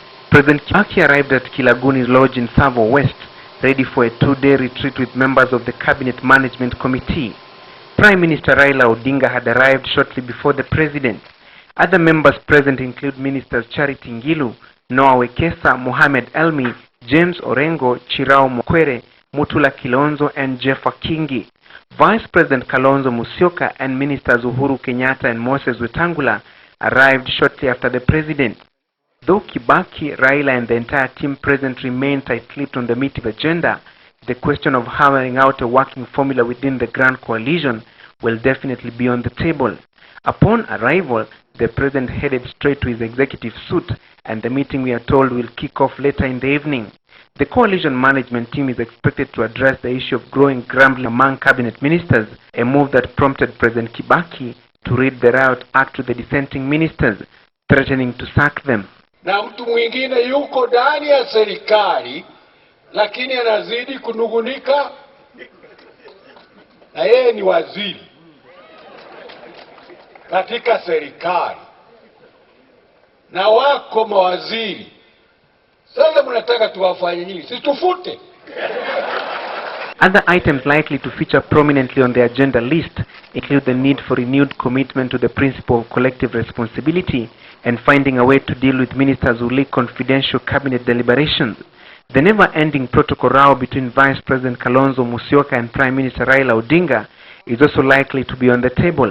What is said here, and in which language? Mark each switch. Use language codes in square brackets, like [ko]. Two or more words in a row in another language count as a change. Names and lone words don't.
[en] President Kibaki arrived at Kilaguni Lodge in Tsavo West, ready for a 2-day retreat with members of the Cabinet Management Committee. Prime Minister Raila Odinga had arrived shortly before the President. Other members present include Ministers Charity Ngilu, Noah Wekesa, Mohamed Elmi, James Orengo, Chirao Mokwere, Mutula Kilonzo, and Jeff Akingi. Vice President Kalonzo Musyoka and Ministers Uhuru Kenyatta and Moses Wetangula arrived shortly after the President. Though Kibaki, Raila and the entire team present remain tight-lipped on the meeting agenda, the question of hammering out a working formula within the Grand Coalition will definitely be on the table. Upon arrival, the President headed straight to his executive suite, and the meeting, we are told, will kick off later in the evening. The coalition management team is expected to address the issue of growing grumbling among cabinet ministers, a move that prompted President Kibaki to read the riot act to the dissenting ministers, threatening to sack them. [sw] Na mtu mwingine yuko ndani ya serikali lakini anazidi kunugunika na yeye ni waziri katika serikali na wako mawaziri. Sasa mnataka tuwafanye nini? Situfute. [en] Other items likely to feature prominently on the agenda list include the need for renewed commitment to the principle of collective responsibility and finding a way to deal with ministers who leak confidential cabinet deliberations. The never-ending protocol row between Vice President Kalonzo Musyoka and Prime Minister Raila Odinga is also likely to be on the table.